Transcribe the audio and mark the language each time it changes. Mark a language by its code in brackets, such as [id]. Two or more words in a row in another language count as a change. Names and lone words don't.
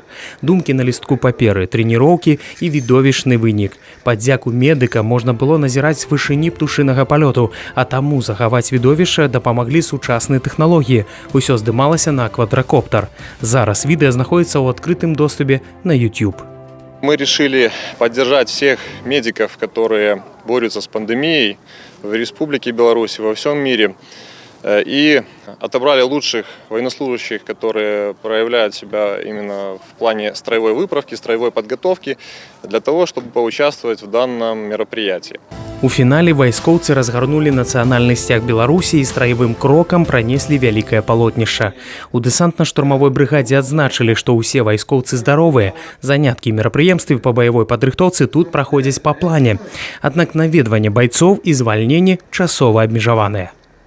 [be] Думкі на лістку паперы, трэніроўкі і відовішчны вынік. Падзяку медыка можна было назіраць з вышыні птушынага палёту, а таму захаваць відовішча дапамаглі сучасныя тэхналогіі. Усё здымалася на квадракоптер. Зараз відэа знаходзіцца ў адкрытым доступе на YouTube. [ru] Мы решили поддержать всех медиков, которые борются с пандемией в Республике Беларусь, во всем мире. И отобрали лучших военнослужащих, которые проявляют себя именно в плане строевой выправки, строевой подготовки, для того, чтобы поучаствовать в данном мероприятии. [be] У фінале вайскоўцы разгарнулі нацыянальны сцяг Беларусі і страевым крокам пранеслі вялікае палотнішча. У дэсантна-штурмавой брыгадзе адзначылі, што ўсе вайскоўцы здаровыя. Заняткі мерапрыемствы па баявой падрыхтоўцы тут праходзяць па плане. Аднак наведванне байцоў і звальненні часова абмежаваныя.